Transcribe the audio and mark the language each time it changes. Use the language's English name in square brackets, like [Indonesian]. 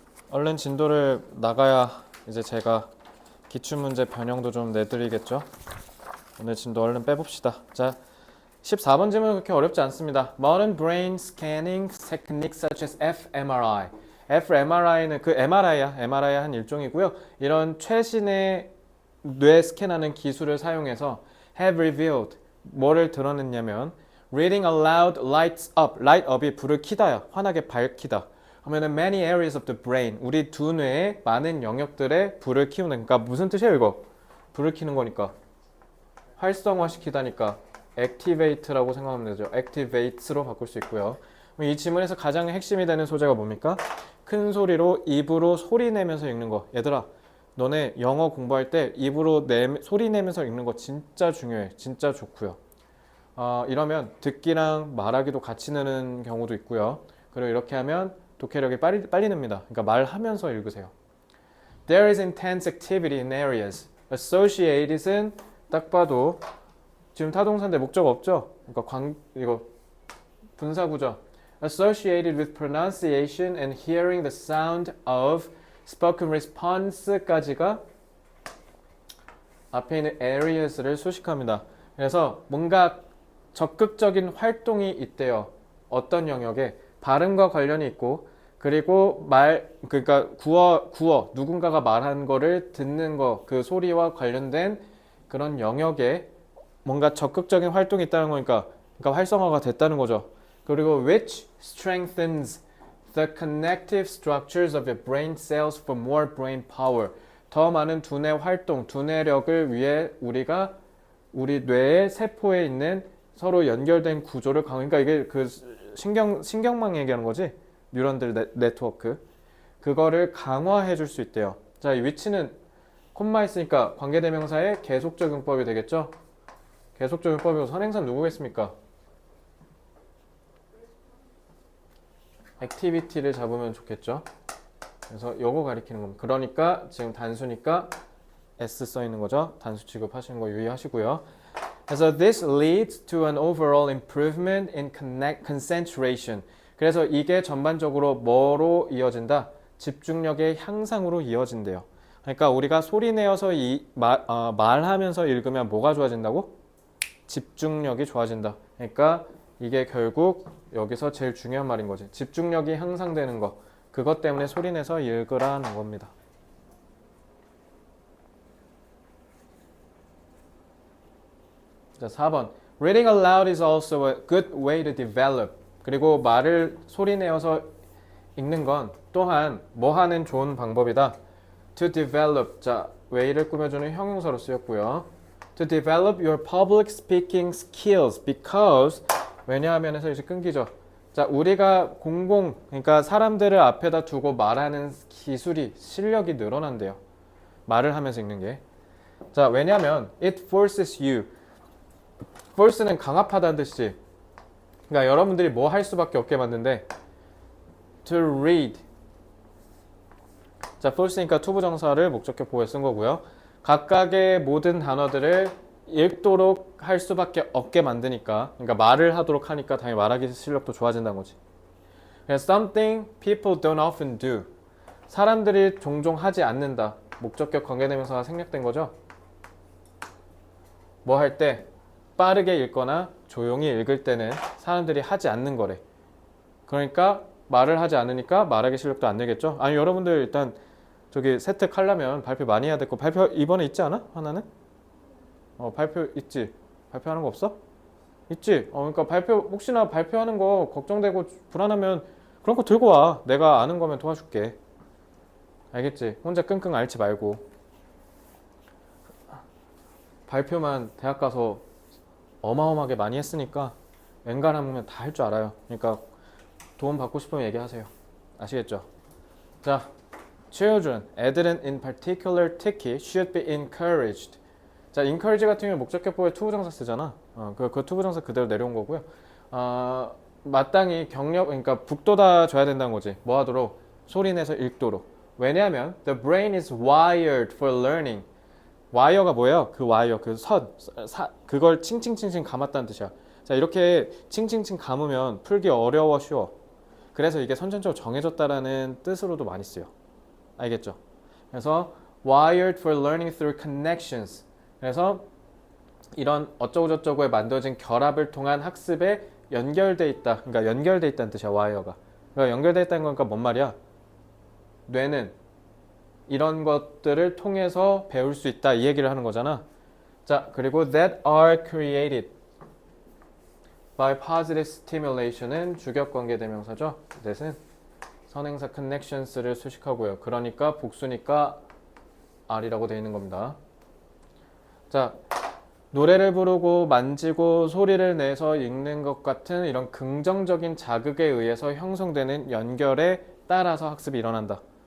[Korean] 얼른 진도를 나가야 이제 제가 기출문제 변형도 좀 내드리겠죠. 오늘 진도 얼른 빼봅시다. 자, 14번 질문은 그렇게 어렵지 않습니다. [English] Modern brain scanning techniques such as fMRI. [Korean] fMRI는 그 MRI야. MRI 한 일종이고요. 이런 최신의 뇌 스캔하는 기술을 사용해서 [English] have revealed [Korean] 뭐를 드러냈냐면 [English] reading aloud lights up. [Korean] light up이 불을 켜다야. 환하게 밝히다. 하면은 [English] many areas of the brain. [Korean] 우리 두 뇌의 많은 영역들에 불을 켜는. 그러니까 무슨 뜻이에요, 이거? 불을 켜는 거니까. 활성화시키다니까 activate라고 생각하면 되죠. activates로 바꿀 수 있고요. 이 지문에서 가장 핵심이 되는 소재가 뭡니까? 큰 소리로 입으로 소리 내면서 읽는 거. 얘들아, 너네 영어 공부할 때 입으로 소리 내면서 읽는 거 진짜 중요해. 진짜 좋고요. 이러면 듣기랑 말하기도 같이 느는 경우도 있고요. 그리고 이렇게 하면 독해력이 빨리 늡니다. 그러니까 말하면서 읽으세요. [English] There is intense activity in areas. [Korean] Associated은 딱 봐도 지금 타동사인데 목적 없죠? 그러니까 이거 분사구죠. [English] Associated with pronunciation and hearing the sound of spoken response까지가 [Korean] 앞에 있는 areas를 수식합니다. 그래서 뭔가 적극적인 활동이 있대요. 어떤 영역에 발음과 관련이 있고 그리고 그러니까 구어 누군가가 말한 거를 듣는 거 그 소리와 관련된 그런 영역에 뭔가 적극적인 활동이 있다는 거니까 그러니까 활성화가 됐다는 거죠. 그리고 [English] which strengthens the connective structures of your brain cells for more brain power. [Korean] 더 많은 두뇌 활동, 두뇌력을 위해 우리가 우리 뇌의 세포에 있는 서로 연결된 구조를 그러니까 이게 그 신경망 얘기하는 거지. 뉴런들 네트워크. 그거를 강화해 줄 수 있대요. 자, 이 위치는 콤마 있으니까 관계대명사의 계속적용법이 되겠죠? 계속적용법이고 선행사 누구겠습니까? 액티비티를 잡으면 좋겠죠? 그래서 요거 가리키는 겁니다. 그러니까 지금 단수니까 S 써 있는 거죠? 단수 취급하시는 거 유의하시고요. 그래서 [English] this leads to an overall improvement in concentration. [Korean] 그래서 이게 전반적으로 뭐로 이어진다? 집중력의 향상으로 이어진대요. 그러니까 우리가 소리 내어서 말하면서 읽으면 뭐가 좋아진다고? 집중력이 좋아진다. 그러니까 이게 결국 여기서 제일 중요한 말인 거지. 집중력이 향상되는 거. 그것 때문에 소리 내서 읽으라는 겁니다. 자, 4번. [English] Reading aloud is also a good way to develop. [Korean] 그리고 말을 소리 내어서 읽는 건 또한 뭐 하는 좋은 방법이다. [English] To develop. [Korean] 자, way를 꾸며주는 형용사로 쓰였고요. [English] To develop your public speaking skills because [Korean] 왜냐하면에서 이제 끊기죠. 자, 우리가 그러니까 사람들을 앞에다 두고 말하는 기술이 실력이 늘어난대요. 말을 하면서 읽는 게. 자, 왜냐면 [English] it forces you. [Korean] force는 강압하다는 뜻이지. 그러니까 여러분들이 뭐 할 수밖에 없게 만든데 [English] to read. [Korean] 자, force니까 to 부정사를 목적격 보호에 쓴 거고요. 각각의 모든 단어들을 읽도록 할 수밖에 없게 만드니까, 그러니까 말을 하도록 하니까 당연히 말하기 실력도 좋아진다는 거지. 그래서 [English] something people don't often do. [Korean] 사람들이 종종 하지 않는다. 목적격 관계대명사가 생략된 거죠. 뭐 할 때? 빠르게 읽거나 조용히 읽을 때는 사람들이 하지 않는 거래. 그러니까 말을 하지 않으니까 말하기 실력도 안 늘겠죠. 아니 여러분들 일단 저기 세특하려면 발표 많이 해야 될 거. 발표 이번에 있지 않아? 하나는? 발표 있지. 발표하는 거 없어? 있지. 그러니까 발표 혹시나 발표하는 거 걱정되고 불안하면 그런 거 들고 와. 내가 아는 거면 도와줄게. 알겠지? 혼자 끙끙 앓지 말고. 발표만 대학 가서 어마어마하게 많이 했으니까 웬간하면 다 할 줄 알아요. 그러니까 도움 받고 싶으면 얘기하세요. 아시겠죠? [English] 자, children, [Korean] 애들은 [English] in particular [Korean] 특히 [English] should be encouraged. [Korean] 자, encourage 같은 경우는 목적격 보호에 to 부정사 쓰잖아. 그 to 부정사 그대로 내려온 거고요. 마땅히 경력, 그러니까 북돋아 줘야 된다는 거지. 뭐 하도록? 소리내서 읽도록. 왜냐하면 [English] the brain is wired for learning. [Korean] 와이어가 뭐예요? 그 와이어, 그 그걸 칭칭칭칭 감았다는 뜻이야. 자, 이렇게 칭칭칭 감으면 풀기 어려워, 쉬워. 그래서 이게 선천적으로 정해졌다라는 뜻으로도 많이 쓰여. 알겠죠? 그래서 [English] wired for learning through connections. [Korean] 그래서 이런 어쩌고저쩌고에 만들어진 결합을 통한 학습에 연결돼 있다. 그러니까 연결돼 있다는 뜻이야, 와이어가. 그러니까 연결돼 있다는 거니까 뭔 말이야? 뇌는 이런 것들을 통해서 배울 수 있다 이 얘기를 하는 거잖아. 자, 그리고 [English] that are created by positive stimulation은 [Korean] 주격관계 대명사죠. that은 선행사 connections를 수식하고요. 그러니까 복수니까 are이라고 되어 있는 겁니다. 자, 노래를 부르고 만지고 소리를 내서 읽는 것 같은 이런 긍정적인 자극에 의해서 형성되는 연결에 따라서 학습이 일어난다.